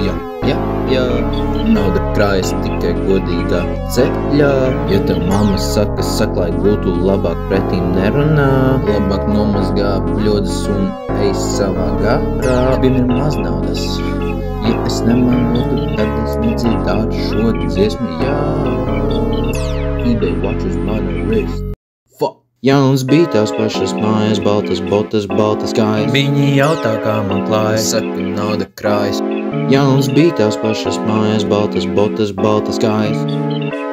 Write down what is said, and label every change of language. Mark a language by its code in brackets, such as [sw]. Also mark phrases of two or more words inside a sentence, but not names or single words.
[lv] Nauda krājas tikai godīgā ceļā. Ja tev mamma saka, lai gultu, labāk pretī nerunā. Labāk nomazgā bļodas un ej savā garā. Bija ir maz naudas. Ja es nemanotu, tad es nedziedātu šo dziesmu, jā. [en] eBay watches man wrist. Fuck. [lv] Jauns bija tās pašas mājas, baltas botas, baltas kājas. Viņi jautā, kā man klājas. Es saku, nauda krājas. Jauns bija tās pašas mājas, baltas botas, baltas kājas.